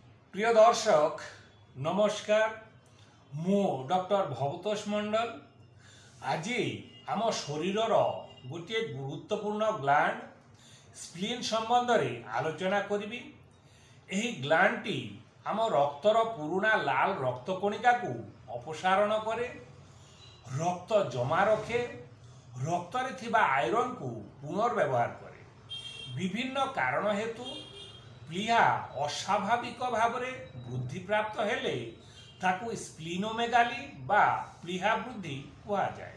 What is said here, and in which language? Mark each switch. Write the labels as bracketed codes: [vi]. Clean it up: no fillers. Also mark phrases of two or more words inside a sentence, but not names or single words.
[or] ପ୍ରିୟ ଦର୍ଶକ ନମସ୍କାର, ମୁ ଡକ୍ଟର ଭବତୋଷ ମଣ୍ଡଳ। ଆଜି ଆମ ଶରୀରର ଗୋଟିଏ ଗୁରୁତ୍ୱପୂର୍ଣ୍ଣ [en] gland spleen [or] ସମ୍ବନ୍ଧେ ଆଲୋଚନା କରିବି। ଏହି ଗ୍ଲାଣ୍ଡଟି ଆମ ରକ୍ତର ପୁରୁଣା ଲାଲ ରକ୍ତକଣିକାକୁ ଅପସାରଣ କରେ, ରକ୍ତ ଜମା ରଖେ, ରକ୍ତରେ ଥିବା ଆଇରନକୁ ପୁନର୍ବ୍ୟବହାର କରେ। ବିଭିନ୍ନ କାରଣ ହେତୁ ପ୍ଲିହା ଅସ୍ୱାଭାବିକ ଭାବରେ ବୃଦ୍ଧିପ୍ରାପ୍ତ ହେଲେ ତାକୁ ସ୍ପ୍ଲିନୋମେଗାଲି ବା ପ୍ଲିହା ବୃଦ୍ଧି କୁହାଯାଏ।